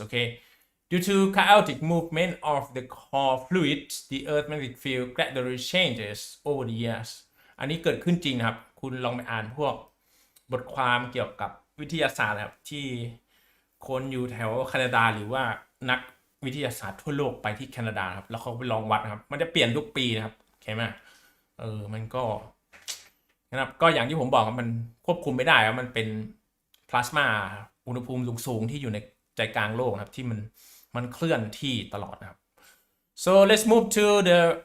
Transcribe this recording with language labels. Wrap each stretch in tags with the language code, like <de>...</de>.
<en>Okay, due to chaotic movement of the core fluid, the Earth magnetic field gradually changes over the years.</en> <th>อันนี้เกิดขึ้นจริงนะครับคุณลองไปอ่านพวกบทความเกี่ยวกับวิทยาศาสตร์ครับที่คนอยู่แถวแคนาดาหรือว่านักวิทยาศาสตร์ทั่วโลกไปที่แคนาดาครับแล้วเขาไปลองวัดนะครับมันจะเปลี่ยนทุกปีนะครับโอเคไหมมันก็ นะครับก็อย่างที่ผมบอกมันควบคุมไม่ได้มันเป็นพลาสมาอุณหภูมิสูงๆที่อยู่ในใจกลางโลกครับที่มันเคลื่อนที่ตลอดนะครับ so let's move to the</th>